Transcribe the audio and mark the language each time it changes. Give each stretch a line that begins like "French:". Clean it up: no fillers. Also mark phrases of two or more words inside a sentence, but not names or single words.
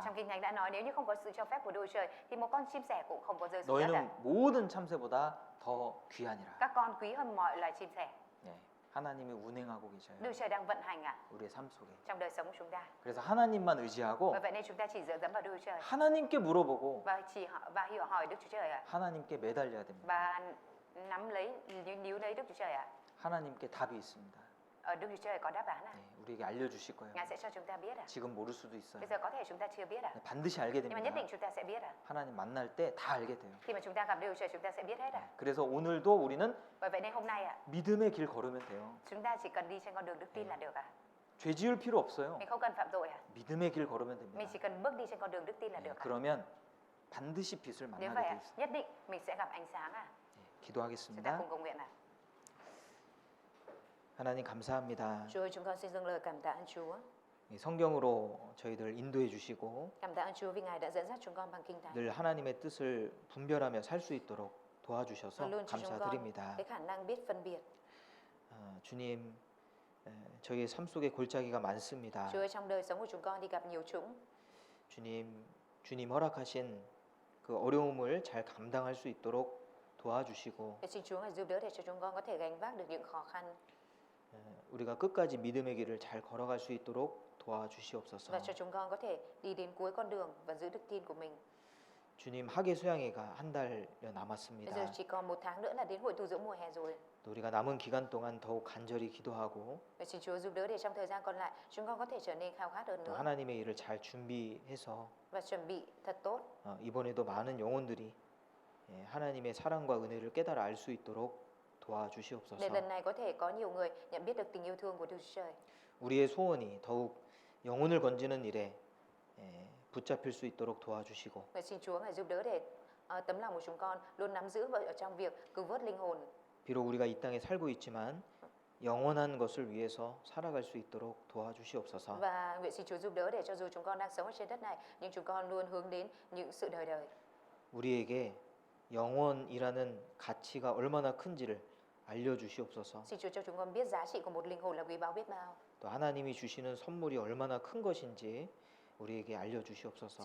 Vietnamese: Trong kinh thánh đã nói nếu như không có sự cho phép của Đức Chúa Trời thì một con chim sẻ cũng không có rơi xuống đất ạ.
Korean: 너희는 모든 참새보다 더 귀하니라.
Vietnamese: Các con quý hơn mọi loài chim sẻ.
Korean: 예, 하나님이 운행하고 계셔요.
Vietnamese: Đức Chúa Trời đang vận hành ạ
Korean: 우리의 삶 속에.
Vietnamese: trong đời sống của chúng ta.
Korean: 그래서 하나님만 의지하고
Vietnamese: Và vậy nên chúng ta chỉ dựa dẫm vào Đức Chúa Trời
Korean: 하나님께 물어보고
Vietnamese: và hiểu hỏi Đức Chúa Trời ạ.
Korean: 하나님께 매달려야 됩니다.
Vietnamese: Và nắm lấy níu lấy Đức Chúa Trời ạ.
Korean: 하나님께 답이 있습니다.
Vietnamese: Ở Đức Chúa Trời có đáp án ạ.
Korean: 네, 우리에게 알려주실 거예요.
Vietnamese: Ngài sẽ cho chúng ta biết ạ.
Korean: 지금 모를 수도 있어요.
Vietnamese: Bây giờ có thể chúng ta chưa biết ạ.
Korean: 네, 반드시 알게
Vietnamese: Nhưng mà nhất
Korean: 됩니다.
Vietnamese: định chúng ta sẽ biết ạ.
Korean: 하나님 만날 때 다 알게 돼요.
Vietnamese: Khi mà chúng ta gặp Đức Chúa Trời chúng ta sẽ biết hết ạ.
Korean: 그래서 오늘도 우리는
Vietnamese: Bởi vậy nên hôm nay ạ,
Korean: 믿음의 길 걸으면 돼요.
Vietnamese: chúng ta chỉ cần đi trên con đường đức tin là được ạ.
Korean: 죄 지을 필요 없어요.
Vietnamese: Mình không cần phạm tội ạ.
Korean: 믿음의 길 걸으면
Vietnamese: Mình
Korean: 됩니다.
Vietnamese: chỉ cần bước đi trên con đường đức tin là
Korean: 네,
Vietnamese: được ạ.
Korean: 그러면 반드시 빛을
Vietnamese: Nếu
Korean: 만나게
Vietnamese: vậy
Korean: 돼
Vietnamese: ạ,
Korean: 있어요.
Vietnamese: nhất định mình sẽ gặp ánh sáng ạ.
Korean: 네,
Vietnamese: Chúng ta
Korean: 기도하겠습니다.
Vietnamese: cùng cầu nguyện ạ.
Korean: 하나님 감사합니다.
Vietnamese: Chúa ơi, chúng con xin dâng lời cảm tạ ơn Chúa.
Korean: 이 성경으로 저희들 인도해 주시고
Vietnamese: Cảm tạ ơn Chúa vì Ngài đã dẫn dắt chúng con bằng kinh thánh.
Korean: 늘 하나님의 뜻을 분별하며 살 수 있도록
Vietnamese: Và
Korean: 도와주셔서
Vietnamese: luôn cho chúng con
Korean: 감사드립니다.
Vietnamese: cái khả năng biết phân biệt.
Korean: 주님, 저희의 삶 속에 골짜기가 많습니다.
Vietnamese: Chúa ơi, trong đời sống của chúng con thì gặp nhiều chũng.
Korean: 주님 허락하신 그 어려움을 잘 감당할 수 있도록 도와주시고
Vietnamese: Để xin Chúa Ngài giúp đỡ để cho chúng con có thể gánh vác được những khó khăn
Korean: 우리가 끝까지 믿음의 길을 잘 걸어갈 수 있도록 도와주시옵소서.
Vietnamese: và cho chúng con có thể đi đến cuối con đường và giữ đức tin của mình.
Korean: 주님 학예 수양회가 한 달여
Vietnamese: Bây
Korean: 남았습니다.
Vietnamese: giờ chỉ còn 1 tháng nữa là đến hội tu dưỡng mùa hè rồi.
Korean: 또 우리가 남은 기간 동안 더욱 간절히 기도하고
Vietnamese: Và xin Chúa giúp đỡ để trong thời gian còn lại chúng con có thể trở nên khao khát hơn
Korean: 또
Vietnamese: nữa
Korean: 하나님의 일을 잘 준비해서
Vietnamese: và chuẩn bị thật tốt
Korean: 이번에도 많은 영혼들이 하나님의 사랑과 은혜를 깨달아 알 수 있도록 도와주시옵소서.
Vietnamese: để lần này có thể có nhiều người nhận biết được tình yêu thương của Đức Chúa Trời.
Korean: 우리의 소원이 더욱 영혼을 건지는 일에 붙잡힐 수 있도록 도와주시고
Vietnamese: Và xin Chúa Ngài giúp đỡ để tấm lòng của chúng con luôn nắm giữ ở trong việc cứu vớt linh hồn.
Korean: 비록 우리가 이 땅에 살고 있지만 영원한 것을 위해서 살아갈 수 있도록 도와주시옵소서.
Vietnamese: Và nguyện xin Chúa giúp đỡ để cho dù chúng con đang sống ở trên đất này nhưng chúng con luôn hướng đến những sự đời đời.
Korean: 우리에게 영원이라는 가치가 얼마나 큰지를 알려주시옵소서.
Vietnamese: Xin Chúa cho chúng con biết giá trị của một linh hồn là quý báu biết bao.
Korean: 또 하나님이 주시는 선물이 얼마나 큰 것인지 우리에게 알려주시옵소서.